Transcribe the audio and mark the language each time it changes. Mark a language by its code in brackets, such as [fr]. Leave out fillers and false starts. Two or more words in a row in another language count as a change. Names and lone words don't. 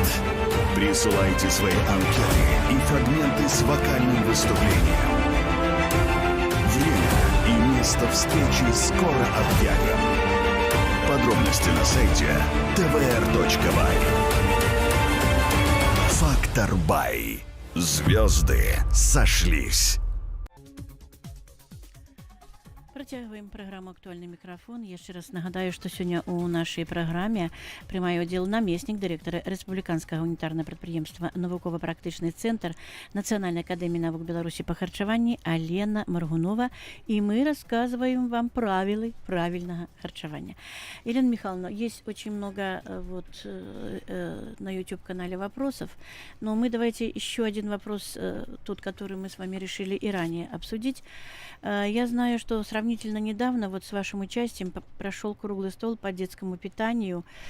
[ru] Присылайте свои анкеты и фрагменты с вокальным выступлением. Время и место встречи скоро объявим. Подробности на сайте tvr.by. Фактор Бай. Звезды сошлись. [be] Працягваем праграму «Актуальны мікрафон». Яшчэ раз нагадаю, што сёння ў нашай праграме прымае ўдзел намеснік дырэктара рэспубліканскага унітарнага прадпрыемства навукова-практычны цэнтр Нацыянальнай акадэміі навук Беларусі па харчаванні Алена Маргунова, і [ru] мы рассказываем вам правилы правильного харчевания. Елена Михайловна, есть очень много на YouTube-канале вопросов, но мы давайте еще один вопрос, тот, который мы с вами решили и ранее обсудить. Я знаю, что сравнительно недавно, вот с вашим участием, прошел круглый стол по детскому питанию.